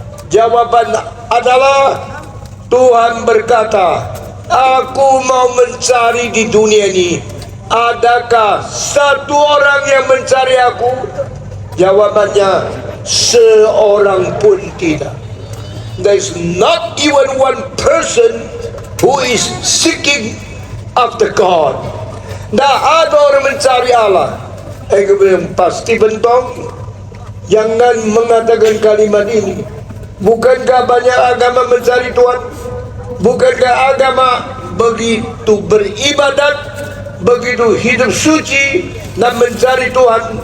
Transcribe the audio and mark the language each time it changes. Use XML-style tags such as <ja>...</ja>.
<id>Jawaban adalah Tuhan berkata, aku mau mencari di dunia ini. Adakah satu orang yang mencari aku? Jawabannya, seorang pun tidak.</id> <en>There is not even one person who is seeking after God.</en> <id>Tidak ada orang mencari Allah. Engkau bilang pasti bentong. Jangan mengatakan kalimat ini. Bukankah banyak agama mencari Tuhan? Bukankah agama begitu beribadat, begitu hidup suci dan mencari Tuhan?</id>